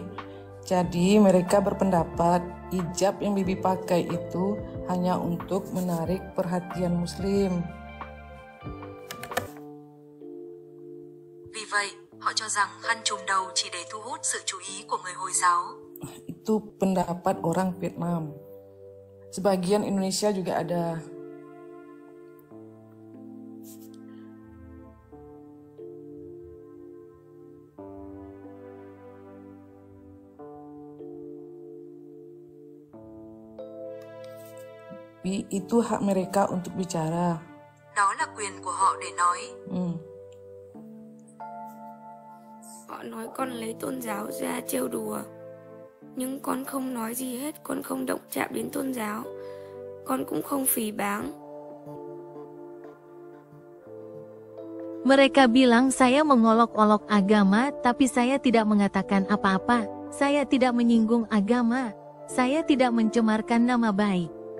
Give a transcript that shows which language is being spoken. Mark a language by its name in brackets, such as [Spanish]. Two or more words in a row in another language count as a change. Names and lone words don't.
[Indonesian] Jadi mereka berpendapat hijab yang Bibi pakai itu hanya untuk menarik perhatian Muslim. [Vietnamese] Vì vậy, họ cho rằng khăn trùm đầu chỉ để thu hút sự chú ý của người Hồi giáo. [Indonesian] Itu pendapat orang Vietnam. Sebagian Indonesia juga ada. Itu hak mereka untuk bicara. [Vietnamese] Đó là quyền của họ để nói. Họ nói con lấy tôn giáo ra trêu đùa, nhưng con không nói gì hết, con không động chạm đến tôn giáo, con cũng không phỉ báng. [Indonesian] Mereka bilang saya mengolok-olok agama, tapi saya tidak mengatakan apa-apa. Saya tidak menyinggung agama. Saya tidak mencemarkan nama baik.